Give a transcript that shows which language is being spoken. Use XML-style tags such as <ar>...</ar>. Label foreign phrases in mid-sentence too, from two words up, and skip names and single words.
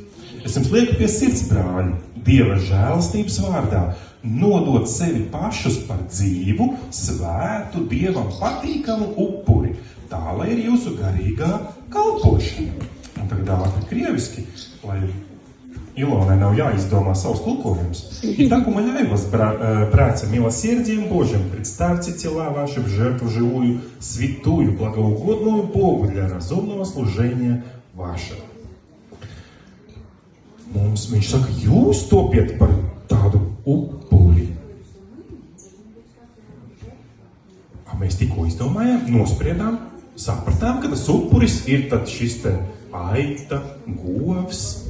<lv>Es jums lieku pie sirds, brāļi, Dieva žēlastības vārdā, nodot sevi pašus par dzīvu, svētu, Dievam patīkamu upuri, tā, lai ir jūsu garīgā kalpošana. Un tagad ātri krieviski, lai Ilonai nav jāizdomā savus tulkojumus.</lv> <ru>И так умоляю вас, братья, милосердием Божьим, представьте тела ваши в жертву живую, святую, благоугодную Богу для разумного служения вашего.</ru> <lv>Mums viņš saka, jūs topiet par tādu upuri. Mēs tikko izdomājām, nospriedām, sapratām, ka tas upuris ir tad šis te aita, govs.</lv>